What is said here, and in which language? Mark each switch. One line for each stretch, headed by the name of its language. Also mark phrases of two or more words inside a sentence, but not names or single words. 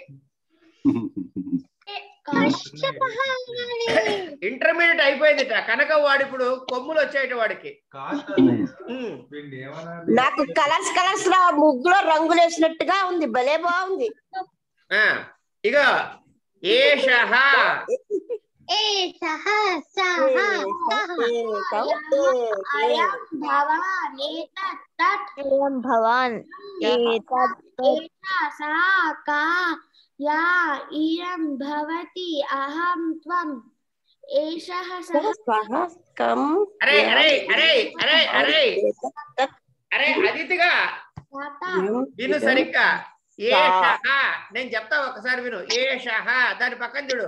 Telugu: ఇంటర్మీడియట్ అయిపోయింది కనుక వాడు ఇప్పుడు కొమ్ములు వచ్చాయి వాడికి. నాకు
English: colors colors
Telugu: రా ముగ్గులో రంగులు వేసినట్టుగా ఉంది, భలే బాగుంది. ఇక ఏషః
Sanskrit: భవాన్ या इयं भवति अहं त्वम् एषः सः कम।
Telugu: अरे अरे अरे अरे अरे अरे అదితిగా విను సరిగ్గా. ఏషః నేను చెప్తా ఒకసారి విను. ఏషః దాని పక్కన చూడు.